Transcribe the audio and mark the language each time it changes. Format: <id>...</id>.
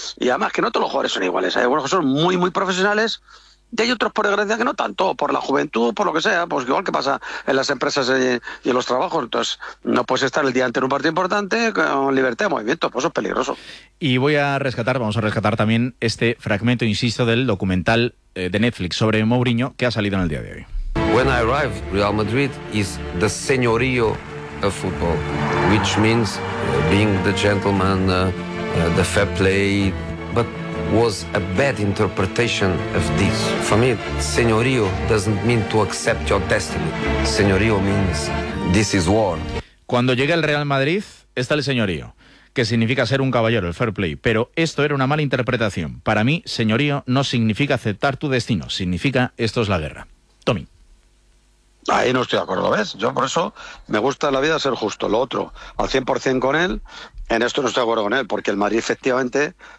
<es>Y además que no todos los jugadores son iguales. Hay algunos que son muy, muy profesionales, y hay otros, por desgracia, que no tanto, por la juventud, por lo que sea, pues igual que pasa en las empresas y en los trabajos. Entonces, no puedes estar el día antes en un partido importante con libertad de movimiento, pues eso es peligroso. Y voy a rescatar, vamos a rescatar también este fragmento, insisto, del documental de Netflix sobre Mourinho que ha salido en el día de hoy.</es> <en>When I arrived, Real Madrid is the señorío of football, which means being the gentleman, the fair play, but was a bad interpretation of this. For me, señorío doesn't mean to accept your destiny. Señorío means this is war.</en> <es>Cuando llegué al Real Madrid, está el señorío, que significa ser un caballero, el fair play. Pero esto era una mala interpretación. Para mí, señorío no significa aceptar tu destino. Significa esto es la guerra. Tommy. Ahí no estoy de acuerdo, ¿ves? Yo por eso me gusta en la vida ser justo. Lo otro, al 100% con él, en esto no estoy de acuerdo con él, porque el Madrid efectivamente...</es>